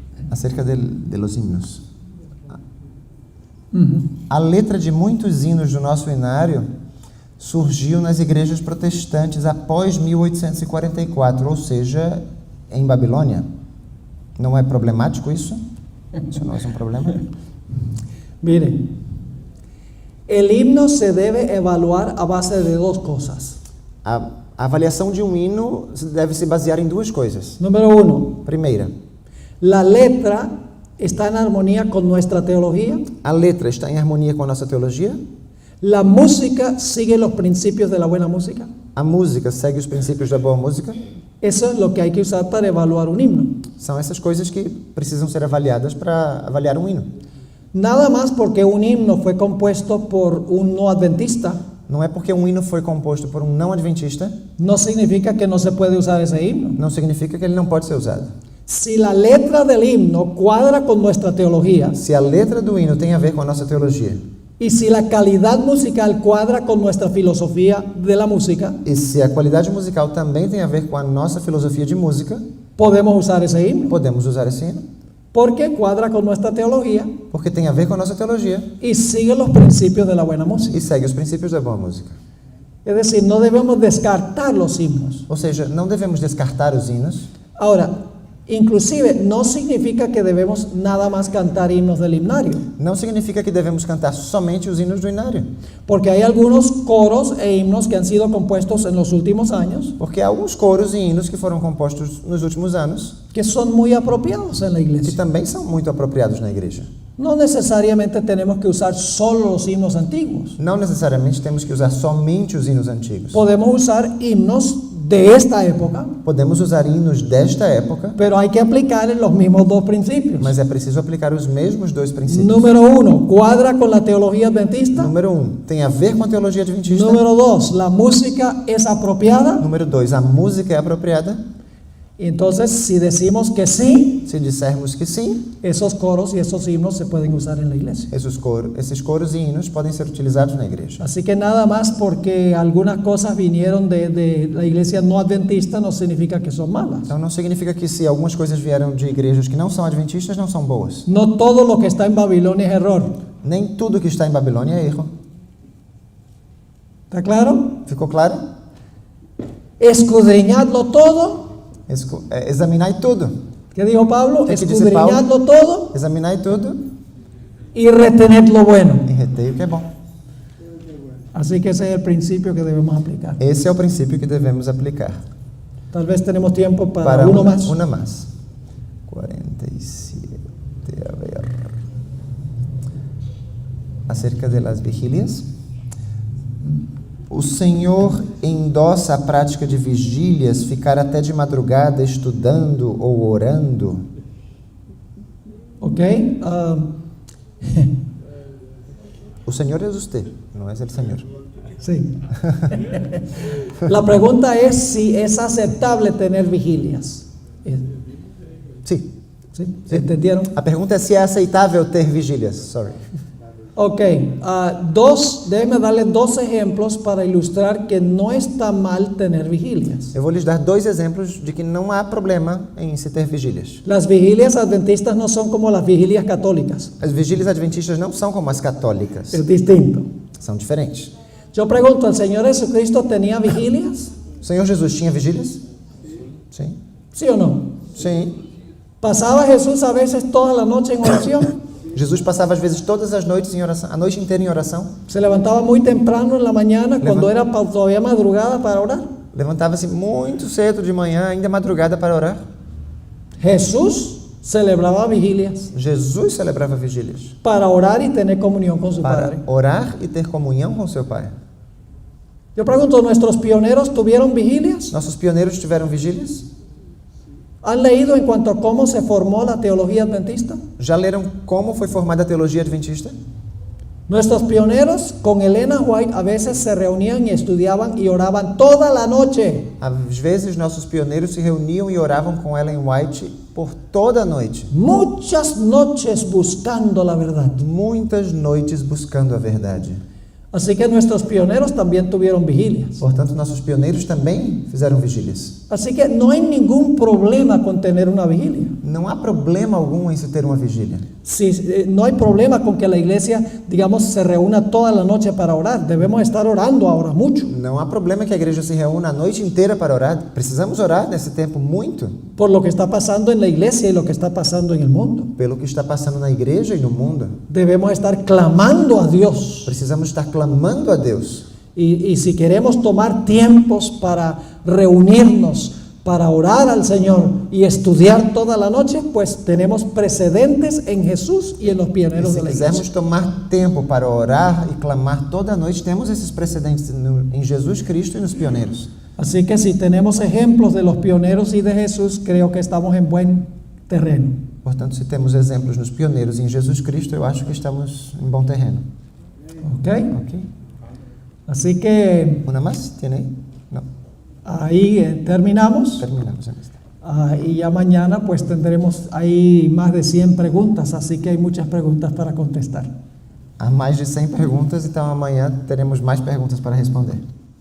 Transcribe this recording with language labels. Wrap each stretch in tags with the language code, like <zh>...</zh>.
<es>Acerca de los hinos.</es> <pt>A letra de muitos hinos do nosso hinário surgiu nas igrejas protestantes após 1844, ou seja, em Babilônia. Não é problemático isso? Isso não é um problema?</pt> <es>Mire, el himno se debe evaluar a base de dos cosas.</es> <pt>A avaliação de um hino deve se basear em duas coisas.</pt> <es>Número uno,</es> <pt>Primeira,</pt> <es>la letra está en armonía con nuestra teología.</es> <pt>a letra está em harmonia com a nossa teologia?</pt> <es>La música sigue los principios de la buena música.</es> <pt>A música segue os princípios da boa música?</pt> <es>Eso es lo que hay que usar para evaluar un himno.</es> <pt>São essas coisas que precisam ser avaliadas para avaliar um hino.</pt> <es>Nada más porque un himno fue compuesto por un no adventista,</es> <pt>Não é porque um hino foi composto por um não adventista,</pt> <es>no significa que no se puede usar ese himno.</es> <pt>não significa que ele não pode ser usado.</pt> <es>Si la letra del himno cuadra con nuestra teología,</es> <pt>Se a letra do hino tem a ver com a nossa teologia,</pt> <es>Y si la calidad musical cuadra con nuestra filosofía de la música,</es> <pt>E se a qualidade musical também tem a ver com a nossa filosofia de música,</pt> <es>podemos usar ese himno,</es> <pt>podemos usar esse hino,</pt> <es>porque cuadra con nuestra teología</es> <pt>porque tem a ver com a nossa teologia</pt> <es>y sigue los principios de la buena música.</es> <pt>e segue os princípios da boa música.</pt> <es>Es decir, no debemos descartar los himnos.</es> <pt>Ou seja, não devemos descartar os hinos.</pt> <es>Ahora, inclusive no significa que debemos nada más cantar himnos del himnario,</es> <pt>Não significa que devemos cantar somente os hinos do hinário,</pt> <es>porque hay algunos coros e himnos que han sido compuestos en los últimos años</es> <pt>porque há alguns coros e hinos que foram compostos nos últimos anos</pt> <es>que son muy apropiados en la</es> <pt>que</pt> <es>iglesia.</es> <pt>também são muito apropriados na igreja.</pt> <es>No necesariamente tenemos que usar solo los himnos antiguos.</es> <pt>Não necessariamente temos que usar somente os hinos antigos.</pt> <es>Podemos usar himnos de esta época,</es> <pt>Podemos usar hinos desta época,</pt> <es>pero hay que aplicar los mismos dos principios.</es> <pt>mas é preciso aplicar os mesmos dois princípios.</pt> <es>Número uno, cuadra con la teología adventista.</es> <pt>Número 1, tem a ver com a teologia adventista.</pt> <es>Número dos, la música es apropiada.</es> <pt>Número 2, a música é apropriada.</pt> <es>Entonces, si decimos que sí,</es> <pt>Se dissermos que sim,</pt> <es>esos coros y esos himnos se pueden usar en la iglesia.</es> <pt>esses coros e hinos podem ser utilizados na igreja.</pt> <es>Así que nada más porque algunas cosas vinieron de la iglesia no adventista no significa que son malas.</es> <pt>Então não significa que se algumas coisas vieram de igrejas que não são adventistas, não são boas.</pt> <es>No todo lo que está en Babilonia es error.</es> <pt>Nem tudo que está em Babilônia é erro.</pt> <es>¿Está claro?</es> <pt>Ficou claro?</pt> <es>Escudriñadlo todo.</es> <pt>Examinai tudo.</pt> <es>¿Qué dijo Pablo? ¿Qué dice Pablo? Escudriñadlo todo</es> <pt>Examinai tudo</pt> <es>y retened lo bueno.</es> <pt>e retei o que é bom.</pt> <es>Así que ese es el principio que debemos aplicar.</es> <pt>Esse é o princípio que devemos aplicar.</pt> <es>Tal vez tenemos tiempo para uno más.</es> <pt>Uma mais. 47.</pt> <es>A ver. Acerca de las vigílias.</es> <pt>O Senhor endossa a prática de vigílias, ficar até de madrugada estudando ou orando? ¿Ok? O Senhor é você, não é o Senhor.</pt> <es>Sí. La pregunta es si es aceptable tener vigilias.</es> <pt>Sim.</pt> <es>¿Sí? ¿Entendieron?</es> <pt>A pergunta é se é aceitável ter vigílias.</pt> <en>Sorry.</en> <es>Ok, déjenme darles dos ejemplos para ilustrar que no está mal tener vigilias.</es> <pt>Eu vou lhes dar 2 exemplos de que não há problema em se ter vigílias.</pt> <es>Las vigilias adventistas no son como las vigilias católicas,</es> <pt>As vigílias adventistas não são como as católicas.</pt> <es>es distinto.</es> <pt>São diferentes.</pt> <es>Yo pregunto, ¿el Señor Jesucristo tenía vigilias?</es> <pt>O Senhor Jesus tinha vigílias? Sim.</pt> <es>¿Sí o no?</es> <pt>Sim.</pt> <es>¿Pasaba Jesús a veces toda la noche en oración?</es> <pt>Jesus passava às vezes todas as noites em oração, a noite inteira em oração.</pt> <es>¿Se levantaba muy temprano en la mañana cuando era todavía madrugada para orar?</es> <pt>Levantava-se muito cedo de manhã, ainda madrugada para orar.</pt> <es>Jesús celebraba vigilias</es> <pt>Jesus celebrava vigílias</pt> <es>para orar y tener comunión con su</es> <pt>para</pt> <es>Padre.</es> <pt>orar e ter comunhão com seu Pai.</pt> <es>Yo pregunto, ¿nuestros pioneros tuvieron vigilias?</es> <pt>Nossos pioneiros tiveram vigílias?</pt> <es>¿Han leído en cuanto a cómo se formó la teología adventista?</es> <pt>Já leram como foi formada a teologia adventista?</pt> <es>Nuestros pioneros con Elena White a veces se reunían y estudiaban y oraban toda la noche.</es> <pt>Às vezes nossos pioneiros se reuniam e oravam com Ellen White por toda a noite.</pt> <es>Muchas noches buscando la verdad.</es> <pt>Muitas noites buscando a verdade.</pt> <es>Así que nuestros pioneros también tuvieron vigilias.</es> <pt>Portanto, nossos pioneiros também fizeram vigílias.</pt> <es>Así que no hay ningún problema con tener una vigilia.</es> <pt>Não há problema algum em se ter uma vigília.</pt> <es>No hay problema con que la iglesia, digamos, se reúna toda la noche para orar. Debemos estar orando ahora mucho.</es> <pt>Não há problema que a igreja se reúna a noite inteira para orar. Precisamos orar nesse tempo muito</pt> <es>Por lo que está pasando en la iglesia y lo que está pasando en el mundo.</es> <pt>pelo que está passando na igreja e no mundo.</pt> <es>Debemos estar clamando a Dios.</es> <pt>Precisamos estar clamando a Deus.</pt> <es>Y si queremos tomar tiempos para reunirnos, para orar al Señor y estudiar toda la noche, pues tenemos precedentes en Jesús y en los</es> <pt>E</pt> <es>pioneros</es> <pt>se</pt> <es>de la</es> <pt>quisermos</pt> <es>iglesia.</es> <pt>tomar tempo para orar e clamar toda a noite, temos esses precedentes em Jesus Cristo e nos pioneiros.</pt> <es>Así que si tenemos ejemplos de los pioneros y de Jesús, creo que estamos en buen terreno.</es> <pt>Portanto, se temos exemplos nos pioneiros e em Jesus Cristo, eu acho que estamos em bom terreno. ¿Ok? Ok?</pt> <es>Así que</es> <pt>Uma mais? Tem aí? Não.</pt> <es>ahí terminamos. Terminamos en esta. Y ya mañana pues tendremos ahí más de 100 preguntas, así que hay muchas preguntas para contestar.</es> <pt>Há mais de 100 perguntas, então amanhã teremos mais perguntas para responder.</pt>